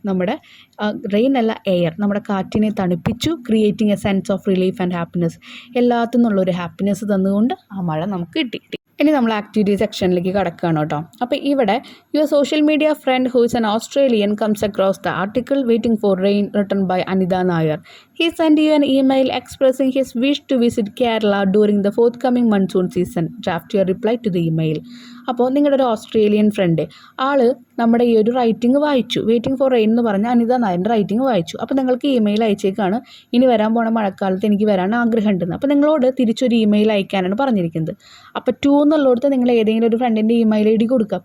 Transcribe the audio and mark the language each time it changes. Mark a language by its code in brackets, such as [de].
[ml] നമ്മുടെ റെയിൻ അല്ല, എയർ, നമ്മുടെ കാറ്റിനെ തണുപ്പിച്ചു. [en] Creating a sense of relief and happiness. [ml] എല്ലാത്തിൽ നിന്നുള്ളൊരു ഹാപ്പിനെസ് തന്നുകൊണ്ട് ആ മഴ നമുക്ക് കിട്ടി. ഇനി നമ്മൾ ആക്ടിവിറ്റി സെക്ഷനിലേക്ക് കടക്കുകയാണ് കേട്ടോ. അപ്പോൾ ഇവിടെ [en] Your social media friend who is an Australian comes across the article waiting for rain written by Anita Nair. He sent you an email expressing his wish to visit Kerala during the forthcoming monsoon season. Draft your reply to the email. [ml] അപ്പോൾ നിങ്ങളുടെ ഒരു Australian front നമ്മുടെ ഈ ഒരു writing വായിച്ചു. Waiting for rain എന്ന് പറഞ്ഞ അനിത നായരുടെ റൈറ്റിംഗ് വായിച്ചു. അപ്പോൾ നിങ്ങൾക്ക് ഇമെയിൽ അയച്ചേക്കാണ്, ഇനി വരാൻ പോണ മഴക്കാലത്ത് എനിക്ക് വരാൻ ആഗ്രഹമുണ്ടെന്ന്. അപ്പോൾ നിങ്ങളോട് തിരിച്ചൊരു ഇമെയിൽ അയക്കാനാണ് പറഞ്ഞിരിക്കുന്നത്. അപ്പോൾ എന്നുള്ളിടത്ത് നിങ്ങൾ ഏതെങ്കിലും ഒരു ഫ്രണ്ടിൻ്റെ ഇമെയിൽ ഐ ഡി കൊടുക്കുക.